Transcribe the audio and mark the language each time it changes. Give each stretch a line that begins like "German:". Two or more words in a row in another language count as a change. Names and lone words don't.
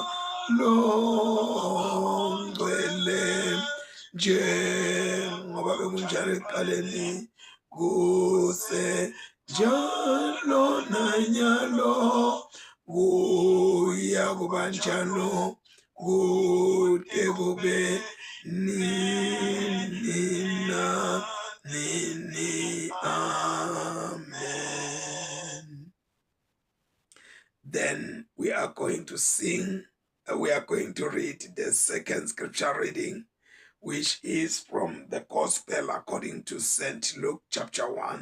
Zulu: longcwele njengoba bekunjalo ekuqaleni kuse njalo nanyalo kuya kuba njalo kude kube nini na nini. Amen.
English: Then we are going to read the second scripture reading, which is from the Gospel according to St. Luke chapter 1.